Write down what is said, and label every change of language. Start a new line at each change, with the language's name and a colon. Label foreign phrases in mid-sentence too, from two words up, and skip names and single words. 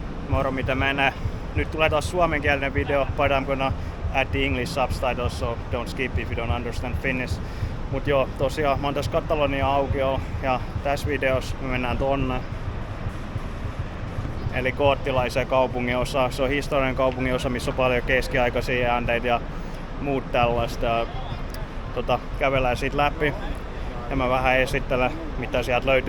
Finnish: Moro, mitä menee? Nyt tulee taas suomenkielinen video,
English: but I'm gonna add the English subtitles, so don't skip if you don't understand Finnish.
Finnish: Mut joo, tosiaan mä oon tässä Katalonian aukiolla ja tässä videossa me mennään tonne. Eli koottilaiseen kaupunginosaan. Se on historiallinen kaupunginosa, missä on paljon keskiaikaisia jäänteitä ja muut tällaista. Kävellään siitä läpi ja mä vähän esittelen, mitä sieltä löytyy.